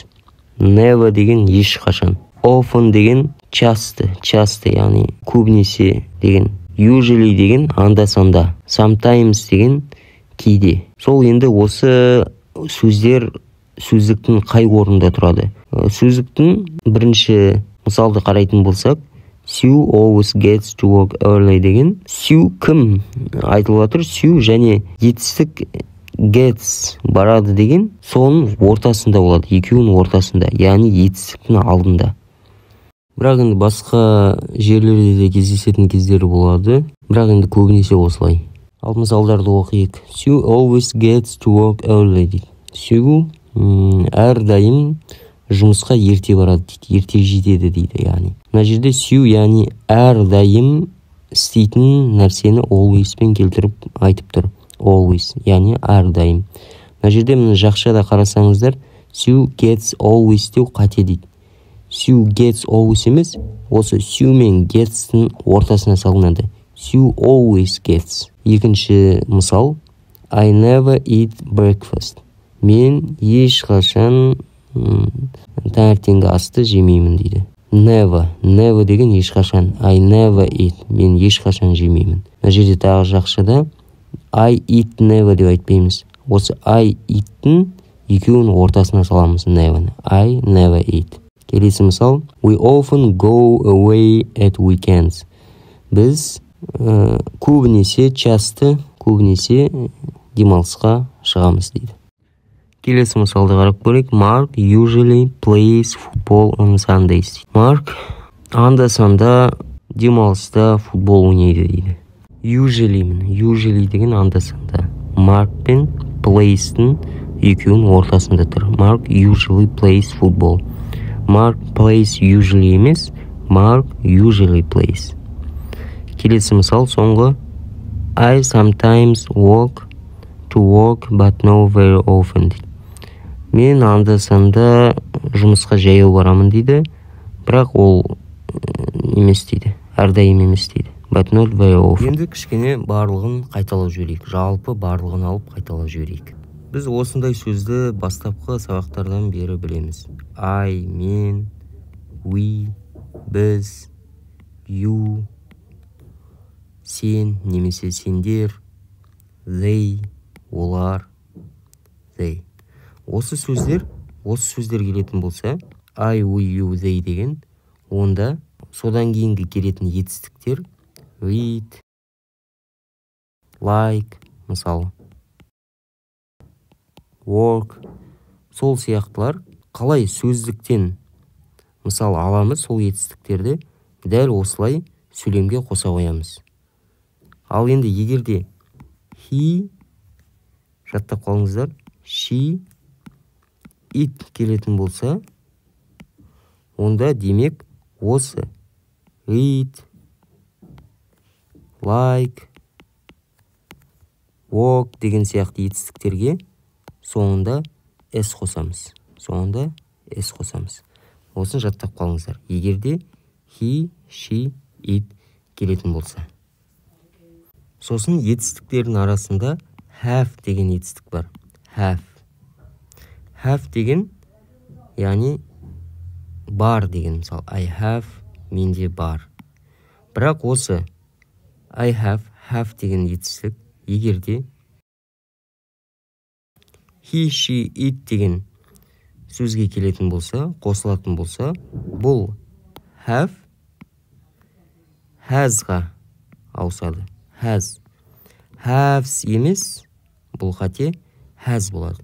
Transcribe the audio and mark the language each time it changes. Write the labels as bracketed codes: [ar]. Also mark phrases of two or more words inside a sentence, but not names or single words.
[kk] Never деген ешқашан. Often деген часто, яғни көбінесе деген. Usually деген анда-санда. Sometimes деген кейде. Сол енді осы сөздер сөздіктің қай орында тұрады? Сөздіктің бірінші мысалды қарайтын болсақ, [en] Sue always gets to work early деген. [kk] Sue кім айтылып жатыр? Sue және етістік gets барады деген соның ортасында болады. Екеуінің ортасында, яғни етістіктің алдында. Бірақ енді басқа жерлерде де кездесетін кездері болады. Бірақ енді көбінесе осылай. Ал мысалдарды оқиық. [en] Sue always gets to work early дейді. [kk] Сью әрдайым жұмысқа ерте барады дейді, ерте жетеді дейді. Яғни мына жерде сью яғни әрдайым істейтін нәрсені always-пен келтіріп айтып тұр. Always яғни әрдайым. Мына жерде мына жақшада қарасаңыздар, сью [en] gets always [kk] деу қате дейді. Сью [en] gets always [kk] емес, осы сью мен gets-тің ортасына салынады. [en] Сью always gets. [kk] Екінші мысал, [en] I never eat breakfast. [kk] Мен ешқашан таңертеңгі асты жемеймін дейді. Never деген ешқашан. [en] I never eat. [kk] Мен ешқашан жемеймін. Мына жерде тағы жақшада [en] I eat never [kk] деп айтпаймыз. Осы [en] I eat- [kk] тің екеуінің ортасына саламыз never. [en] I never eat. [kk] Келесі мысал, [en] we often go away at weekends. [kk] Біз көбінесе демалысқа шығамыз дейді. Келесі мысалды қарап көрейік. [en] Mark usually plays football on Sundays. [kk] Mark анда-санда демалыста футбол ойнайды дейді. Usually деген анда-санда. Mark пен plays-тің екеуінің ортасында тұр. [en] Mark usually plays football. Mark plays usually емес, Mark usually plays. [kk] Келесі мысал соңғы. [en] I sometimes walk to work but not very often. [kk] Мен анда-санда жұмысқа жаяу барамын дейді, бірақ ол емес дейді, әрдайым емес дейді. [en] But not very often. [kk] Енді кішкене барлығын қайталап жіберейік. Жалпы барлығын алып қайталап жіберейік. Біз осындай сөзді бастапқы сабақтардан бері білеміз. I, мен, we, біз, you, сен немесе сендер, they, олар, they. Осы сөздер келетін болса, [en] I, we, you, they [kk] деген, онда содан кейінгі келетін етістіктер [en] read, like, [kk] мысалы, work, сол сияқтылар қалай сөздіктен мысал аламыз, сол етістіктерді дәл осылай сөйлемге қоса қоямыз. Ал енді егерде he, жаттап қалыңыздар, [en] she, it [kk] келетін болса, онда демек осы [en] read, like, walk [kk] деген сияқты етістіктерге соңында s қосамыз. Осын жаттап қалыңыздар. Егерде [en] he, she, it [kk] келетін болса. Сосын етістіктердің арасында have деген етістік бар. Have деген, яғни бар деген. Мысалы, [en] I have, [kk] менде бар. Бірақ осы [en] I have [kk] деген етістік, егерде [en] he, she, it [kk] деген сөзге келетін болса, қосылатын болса, бұл have, has-ға ауысады. Haves емес, бұл қате, has болады.